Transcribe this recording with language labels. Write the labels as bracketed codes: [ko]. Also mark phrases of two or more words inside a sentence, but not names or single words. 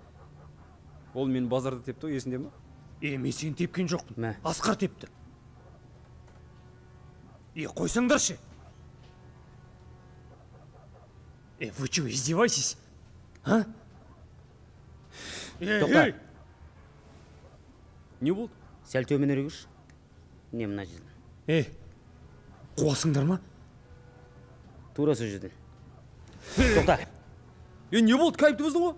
[kk] Ол мен базарда тепті, есінде ме? Мен сен тепкен жоқпын. Асқар тепті. Қойсаңдаршы. [ru] Вы что, издеваетесь? А? [kk] Тоқта. Не болды? Сәл төменірек жүрші. Не мына жерден. Қуасыңдар ма? Тура сол жерден. Тоқта. Не болды, кайыпты бұздың ғой?